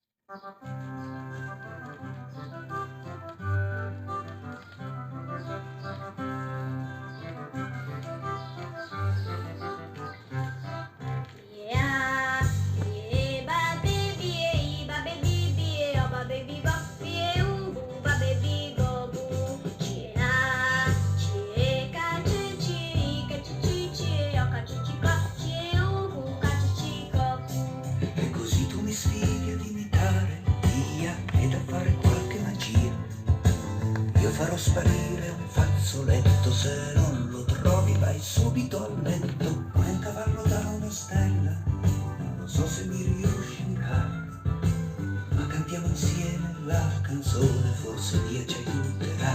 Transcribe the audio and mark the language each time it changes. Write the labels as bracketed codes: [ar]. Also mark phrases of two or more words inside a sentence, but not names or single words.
[en] Yeah, yeah, ba baby, ba baby, ba baby, ba ba baby, go boo. Chia, chia, chi, ca chi, o ca chi, co, chi, ca chi, co. [it] E così tu mi sfidi ad imitare Dia ed a fare qualche magia. Io farò sparire un fazzoletto, se non lo trovi vai subito al letto. Come un cavallo da una stella, non so se mi riuscirà, ma cantiamo insieme la canzone, forse Dio ci aiuterà.